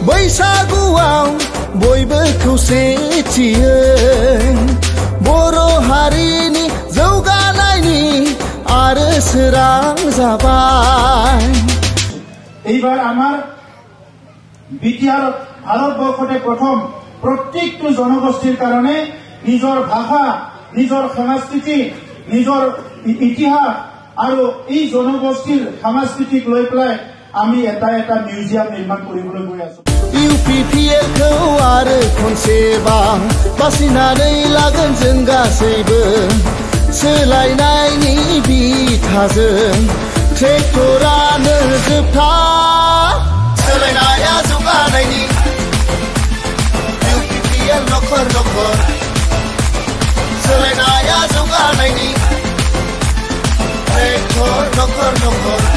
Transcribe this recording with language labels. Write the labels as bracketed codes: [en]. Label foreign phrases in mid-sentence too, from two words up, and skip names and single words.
[brx] बैसागुआव बयबो खौसेथियै बर' हारिनि जौगानायनि आरो सोरां जाबाय। [as] এইবার আমার বিটিআর ভারতবর্ষতে প্রথম প্রত্যেকটো জনগোষ্ঠীর কারণে নিজৰ ভাষা নিজৰ সংস্কৃতি নিজৰ ইতিহাস আৰু এই জনগোষ্ঠীৰ সংস্কৃতিক লৈ পেলাই আমি এটা মিউজিয়াম নিৰ্মাণ কৰিবলৈ গৈ আছো। [brx] UPPLखौ आरो खनसेबां बासिनानै लागोन जों गासैबो सोलायनायनि बिथाजों ट्रेक्टरानो जोबथा सोलायनाया जौगानायनि UPPL नखर नखर सोलायनाया जौगानायनि ट्रेक्टर नखर नखर